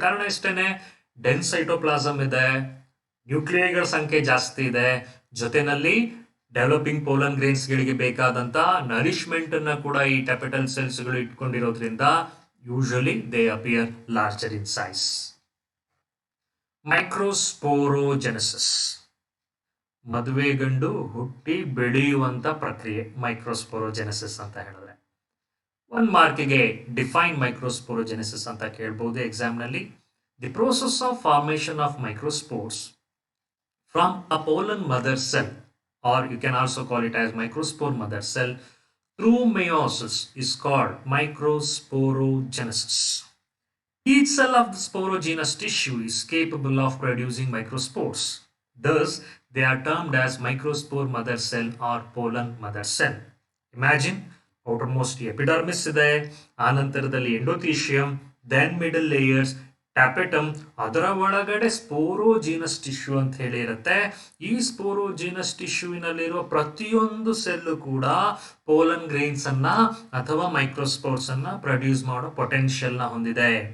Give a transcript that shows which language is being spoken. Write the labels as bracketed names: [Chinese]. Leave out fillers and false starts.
[Kannada] ಕಾರಣ ಇಷ್ಟೇನೆ, dense cytoplasm ಇದೆ, ನ್ಯೂಕ್ಲಿಯೈಗಳ ಸಂಖ್ಯೆ ಜಾಸ್ತಿ ಇದೆ, ಜೊತೆನಲ್ಲಿ ಡೆವಲಪಿಂಗ್ ಪೋಲನ್ ಗ್ರೇನ್ಸ್ ಗಳಿಗೆ ಬೇಕಾದಂತ ನರಿಶ್ಮೆಂಟ್ ಅನ್ನ ಕೂಡ ಈ ಟ್ಯಾಪಿಟಲ್ ಸೆಲ್ಸ್ ಗಳು ಇಟ್ಕೊಂಡಿರೋದ್ರಿಂದ [English] Usually they appear larger in size. [Kannada] ಮೈಕ್ರೋಸ್ಪೋರೋಜೆನೆಸಿಸ್, ಮದುವೆ ಗಂಡು ಹುಟ್ಟಿ ಬೆಳೆಯುವಂತ ಪ್ರಕ್ರಿಯೆ ಮೈಕ್ರೋಸ್ಪೋರೋಜೆನೆಸಿಸ್ ಅಂತ ಹೇಳಿದ್ರೆ. ಒಂದು ಮಾರ್ಕಿಗೆ ಡಿಫೈನ್ ಮೈಕ್ರೋಸ್ಪೋರೋಜೆನೆಸಿಸ್ ಅಂತ ಕೇಳಬಹುದು ಎಕ್ಸಾಮ್ ನಲ್ಲಿ. [English] The process of formation of microspores from a pollen mother cell, or you can also call it as microspore mother cell, through meiosis is called microsporogenesis. Each cell of the sporogenous tissue is capable of producing microspores. Thus, they are termed as microspore mother cell or pollen mother cell. [Kannada] Imagine, outermost epidermis ಇದೆ, ಆನಂತರದಲ್ಲಿ endothecium, [English] then middle layers, [Kannada] ಟ್ಯಾಪೆಟಮ್, ಅದರ ಒಳಗಡೆ ಸ್ಪೋರೋಜಿನಸ್ tissue ಅಂತ ಹೇಳಿ ಇರುತ್ತೆ. ಈ ಸ್ಪೋರೋಜಿನಸ್ ಟಿಶ್ಯೂವಿನಲ್ಲಿರುವ ಪ್ರತಿಯೊಂದು cell ಕೂಡ pollen grains ಅನ್ನ ಅಥವಾ ಮೈಕ್ರೋಸ್ಪೋರ್ಸ್ ಅನ್ನ ಪ್ರೊಡ್ಯೂಸ್ ಮಾಡೋ ಪೊಟೆನ್ಷಿಯಲ್ ನ ಹೊಂದಿದೆ.